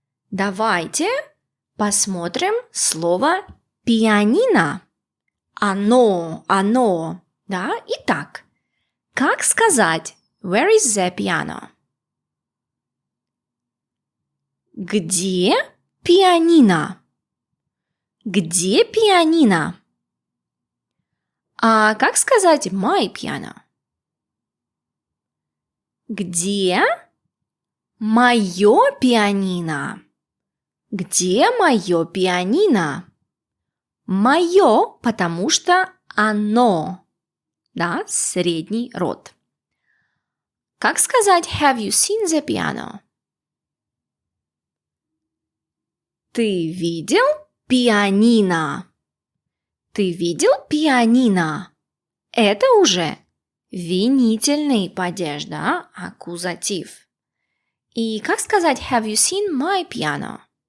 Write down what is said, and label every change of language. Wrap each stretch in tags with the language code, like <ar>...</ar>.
<ru>Давайте посмотрим слово пианино. Оно. Да? Итак, как сказать</ru> <en>Where is the piano?</en> <ru>Где пианино? Где пианино? А как сказать</ru> <en>my piano?</en> <ru>Где мое пианино? Где мое пианино? Мое, потому что оно. Да, средний род. Как сказать</ru> <en>Have you seen the piano?</en> <ru>Ты видел пианино? Ты видел пианино? Это уже винительный падеж, да?</ru> <en>Accusative.</en> <ru>И как сказать</ru> <en>Have you seen my piano?</en>